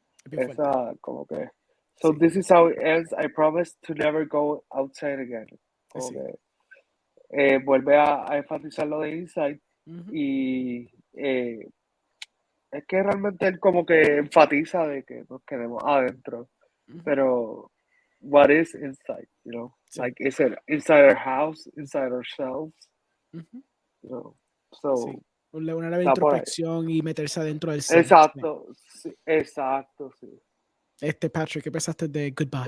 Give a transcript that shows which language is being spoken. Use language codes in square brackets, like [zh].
[es] Esa, como que, [en] so this is how it ends, I promise to never go outside again. [es] Como que, vuelve a enfatizar lo de inside, y es que realmente él como que enfatiza de que nos quedemos adentro. [en] Pero what is inside, you know? Like, is it inside our house, inside ourselves? You know? So, [es] una introspección y meterse adentro del ser. Exacto, sí, exacto, sí. Patrick, ¿qué pensaste de Goodbye?